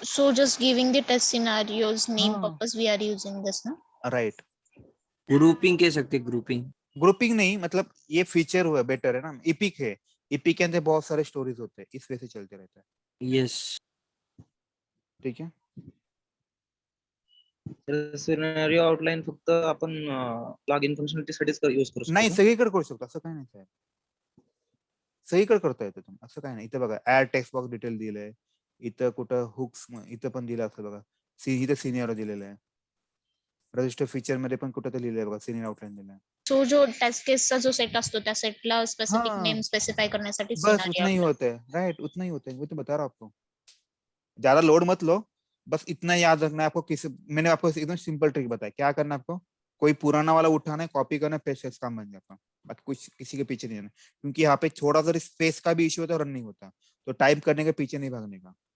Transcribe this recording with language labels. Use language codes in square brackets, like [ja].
[en] So just giving the test scenarios name [hi] हाँ [en] purpose we are using this ना? Right. [hi] Grouping कह सकते, grouping grouping नहीं, मतलब ये फीचर हुआ, बेटर है ना, इपिक है, इपिक के अंदर बहुत सारे स्टोरीज होते हैं, इस वजह से चलते रहता है, [en] Yes. [hi] ठीक है। [mr] सिनेरियो आउटलाइन फक्त आपण लॉगिन फंक्शनलिटीसाठीच यूज करू शकतो नाही का? सगळीकडे करू शकतो, असं काय नाही साहेब, सगळीकडे करता येतं तुम्ही, असं काय नाही। इथं बघा ऍड टेक्स्ट बॉक्स डिटेल दिलंय, इथं कुठं हुक्स इथं पण दिलं असं बघा, इथं सिनियर दिलेलं आहे, रजिस्टर फीचर मध्ये पण कुठं तर लिहिलंय बघा, सिनियर आउटलाइन दिलंय। So जो टेस्ट केसचा जो सेट असतो त्या सेटला स्पेसिफिक [hi] हाँ, [mr] नेम स्पेसिफाई करण्यासाठी [hi] बस [en] scenario [hi] उतना ही होता है, राइट, उतना ही होता है, वो तो बता रहा हूँ आपको, ज्यादा लोड मत लो, बस इतना याद रखना है आपको। मैंने आपको एकदम सिंपल ट्रिक बताया, क्या करना है आपको, कोई पुराना वाला उठाना है, कॉपी करना है, पेस्ट, काम बन जाता है, बाकी कुछ किसी के पीछे नहीं रहना, क्योंकि यहाँ पे थोड़ा सा स्पेस का भी इश्यू होता है, रन नहीं होता, तो टाइप करने के पीछे नहीं भागने का।